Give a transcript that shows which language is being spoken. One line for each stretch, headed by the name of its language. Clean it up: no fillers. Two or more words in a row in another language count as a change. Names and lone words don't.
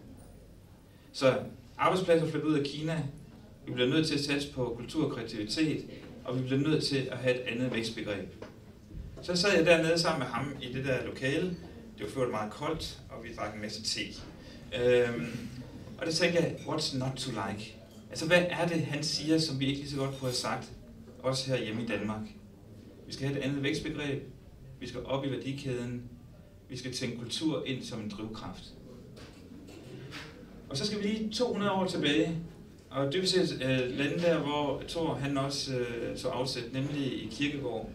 Danish: Så arbejdspladser flytter ud af Kina, vi bliver nødt til at satse på kultur og kreativitet, og vi bliver nødt til at have et andet vækstbegreb. Så sad jeg dernede sammen med ham i det der lokale. Det var ført meget koldt, og vi drak en masse te. Og det tænkte jeg,
English: what's not to like?
Danish: Altså, hvad er det, han siger, som vi ikke lige så godt kunne have sagt, også her hjemme i Danmark? Vi skal have et andet vækstbegreb, vi skal op i værdikæden, vi skal tænke kultur ind som en drivkraft. Og så skal vi lige 200 år tilbage, og dybest set lande der, hvor Thor han også så afsæt, nemlig i Kierkegaard.